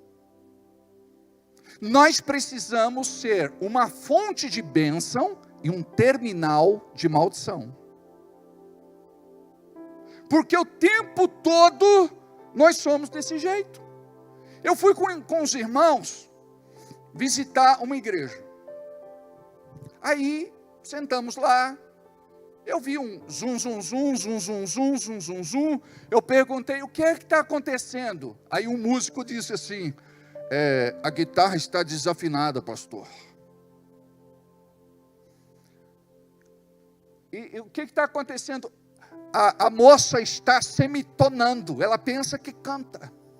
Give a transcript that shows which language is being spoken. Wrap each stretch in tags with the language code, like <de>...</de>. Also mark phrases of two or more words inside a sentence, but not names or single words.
<pt>Nós precisamos ser uma fonte de bênção e um terminal de maldição. Porque o tempo todo nós somos desse jeito. Eu fui com os irmãos visitar uma igreja. Aí, sentamos lá, eu vi um zum, zum, zum, zum, zum, zum, zum, zum, zum. Eu perguntei, o que é que está acontecendo? Aí um músico disse assim, a guitarra está desafinada, pastor. E o que está acontecendo? A moça está semitonando, ela pensa que canta.</pt>